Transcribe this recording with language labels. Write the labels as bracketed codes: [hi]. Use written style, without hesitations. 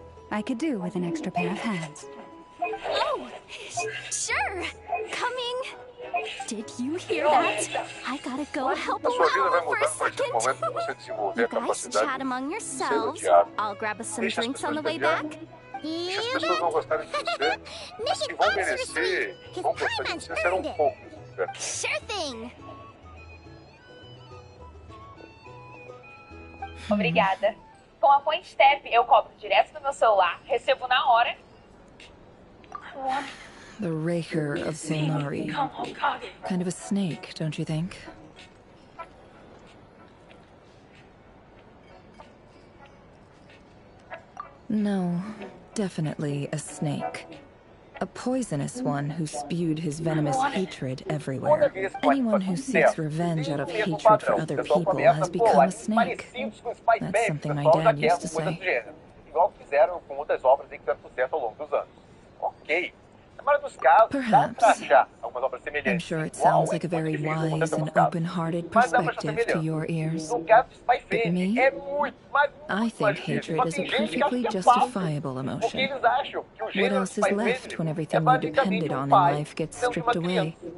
[en] I could do with an extra pair of hands. Oh, sure. Coming. Did you hear that? I gotta go help Lauma for a second. You guys chat among yourselves. I'll grab us some drinks on the way back. [pt] Se as pessoas não gostarem de você, as que vão merecer, vão gostar de você serão poucos. [en] Sure thing. [pt] Obrigada. Com a Point Step, eu cobro direto no meu celular, recebo na hora. [en] The Raker of Solnari. Kind of a snake, don't you think? No, definitely a snake. A poisonous one who spewed his venomous hatred everywhere. Anyone who seeks revenge out of hatred for other people has become a snake. That's something my dad used to say. [pt] Igual fizeram com outras obras que tiveram sucesso ao longo dos anos. Ok. Na maioria dos casos, dá pra achar algumas obras semelhantes. [en] I'm sure it sounds like a very wise and open-hearted perspective to your ears. But me, I think hatred is a perfectly justifiable emotion. What else is left when everything you depended on in life gets stripped away?